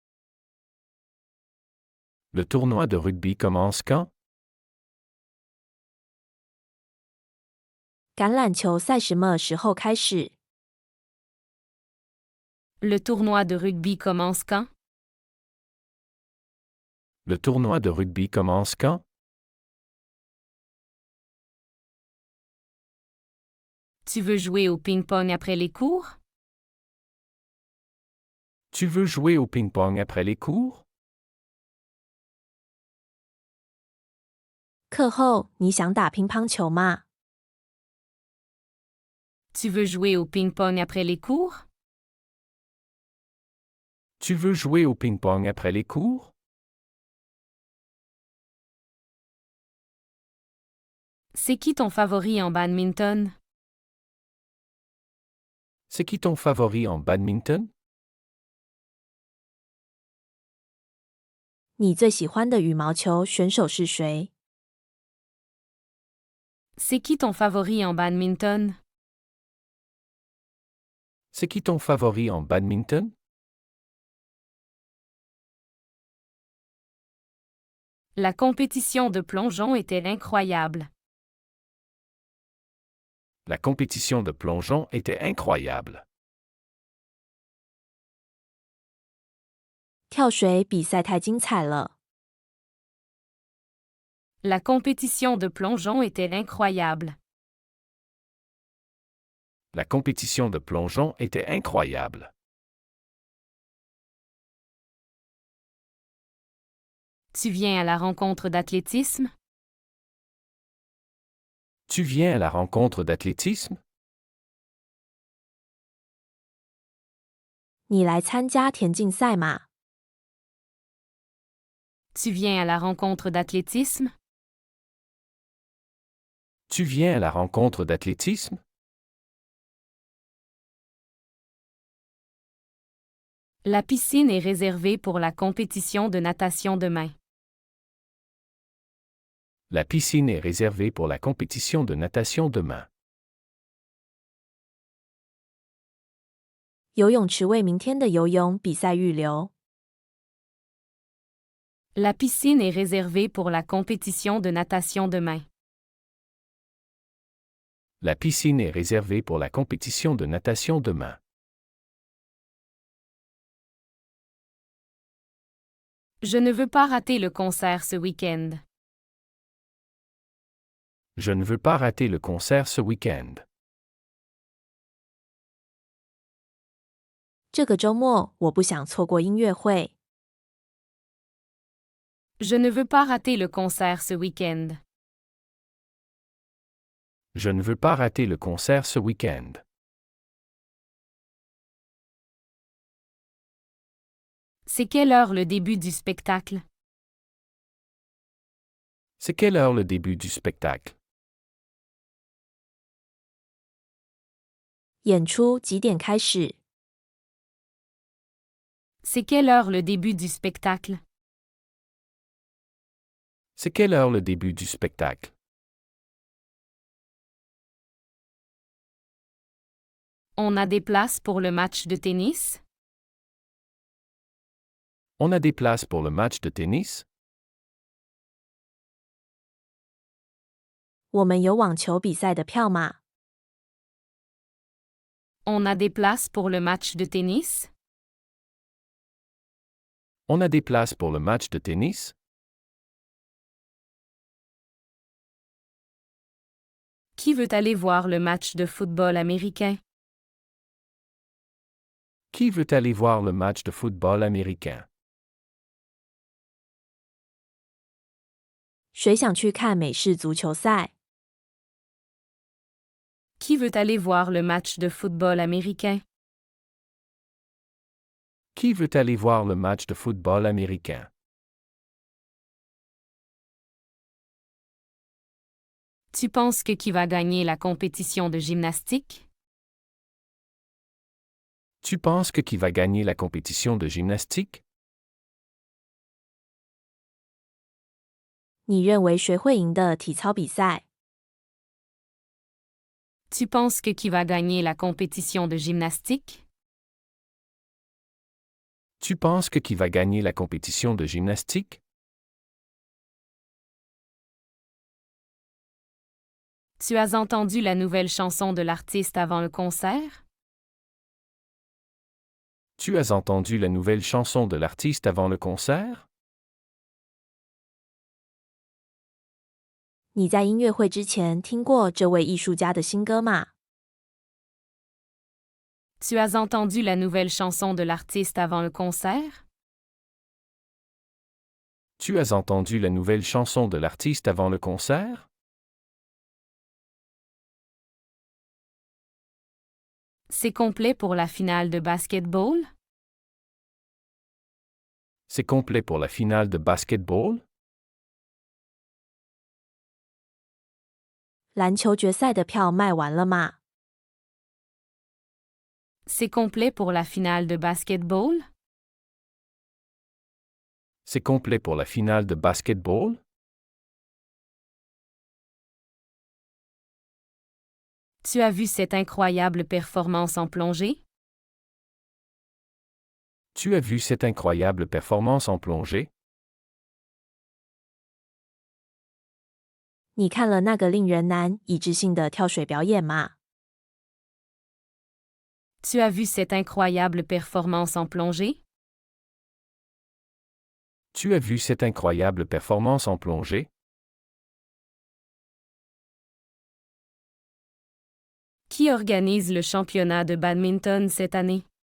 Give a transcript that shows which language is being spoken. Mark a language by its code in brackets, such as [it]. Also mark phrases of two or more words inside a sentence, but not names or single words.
[fr] Le tournoi de rugby commence quand? [zh] 橄榄球赛什么时候开始？ [fr] Le tournoi de rugby commence quand? Le tournoi de rugby commence quand? Tu veux jouer au ping-pong après les cours? Tu veux jouer au ping-pong après les cours? [zh] 课后你想打乒乓球吗？ [fr] Tu veux jouer au ping-pong après les cours? Tu veux jouer au ping-pong après les cours? C'est qui ton favori en badminton? C'est qui ton favori en badminton? [zh] 你最喜欢的羽毛球选手是谁？ [fr] C'est qui ton favori en badminton? C'est qui ton favori en badminton? La compétition de plongeon était incroyable. La compétition de plongeon était incroyable. [zh] 跳水比赛太精彩了。 [fr] La compétition de plongeon était incroyable. La compétition de plongeon était incroyable. Tu viens à la rencontre d'athlétisme? Tu viens à la rencontre d'athlétisme? [zh] 你来参加田径赛吗？ [fr] Tu viens à la rencontre d'athlétisme? Tu viens à la rencontre d'athlétisme? La piscine est réservée pour la compétition de natation demain. La piscine est réservée pour la compétition de natation demain. [zh] 游泳池为明天的游泳比赛预留。 [fr] La piscine est réservée pour la compétition de natation demain. La piscine est réservée pour la compétition de natation demain. Je ne veux pas rater le concert ce week-end. Je ne veux pas rater le concert ce week-end. [zh] 这个周末我不想错过音乐会。 [fr] Je ne veux pas rater le concert ce week-end. Je ne veux pas rater le concert ce week-end. C'est quelle heure le début du spectacle? C'est quelle heure le début du spectacle? [zh] 演出几点开始？ [fr] C'est quelle heure le début du spectacle? C'est quelle heure le début du spectacle? On a des places pour le match de tennis? On a des places pour le match de tennis? [zh] 我们有网球比赛的票吗？ [fr] On a des places pour le match de tennis? On a des places pour le match de tennis? Qui veut aller voir le match de football américain? Qui veut aller voir le match de football américain? [zh] 谁想去看美式足球赛？ [fr] Qui veut aller voir le match de football américain? Qui veut aller voir le match de football américain? Tu penses que qui va gagner la compétition de gymnastique? Tu penses que qui va gagner la compétition de gymnastique? [zh] 你认为谁会赢的体操比赛？ [fr] Tu penses que qui va gagner la compétition de gymnastique? Tu penses que qui va gagner la compétition de gymnastique? Tu as entendu la nouvelle chanson de l'artiste avant le concert? Tu as entendu la nouvelle chanson de l'artiste avant le concert? [zh] 你在音乐会之前听过这位艺术家的新歌吗？ [fr] Tu as entendu la nouvelle chanson de l'artiste avant le concert? Tu as entendu la nouvelle chanson de l'artiste avant le concert? C'est complet pour la finale de basketball? C'est complet pour la finale de basketball? [zh] 篮球决赛的票卖完了吗？ [fr] C'est complet pour la finale de basketball? C'est complet pour la finale de basketball? Tu as vu cette incroyable performance en plongée? Tu as vu cette incroyable performance en plongée? [zh] 你看了那个令人难以置信的跳水表演吗？ [fr] Tu as vu cette incroyable performance en plongée? Tu as vu cette incroyable performance en plongée? Qui organise le championnat de badminton cette année?